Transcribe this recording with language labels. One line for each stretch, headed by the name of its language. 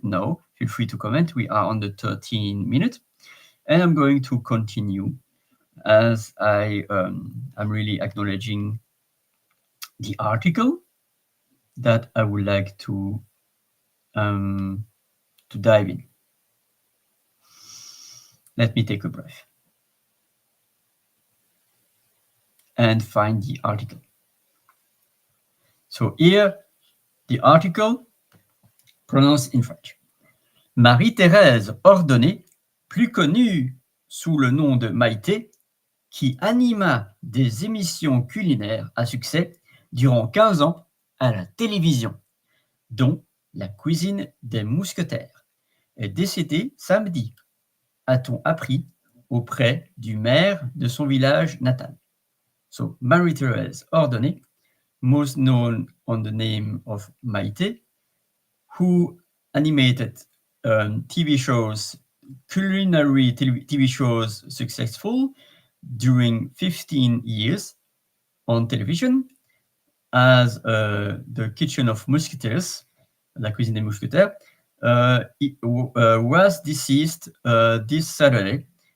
English: No, feel free to comment. We are on the 13 minutes. And I'm going to continue as I'm really acknowledging the article that I would like to dive in. Let me take a breath and find the article. So here, the article pronounced in French.
French: Marie-Thérèse Ordonné, plus connue sous le nom de Maïté, qui anima des émissions culinaires à succès durant 15 ans à la télévision, dont La cuisine des mousquetaires, est décédée samedi, a-t-on appris, auprès du maire de son village natal.
English: So, Marie-Thérèse Ordonné, most known on the name of Maïté, who animated TV shows, culinary TV shows successful during 15 years on television as the Kitchen of Mousquetaires, La Cuisine des Mousquetaires, was deceased this Saturday.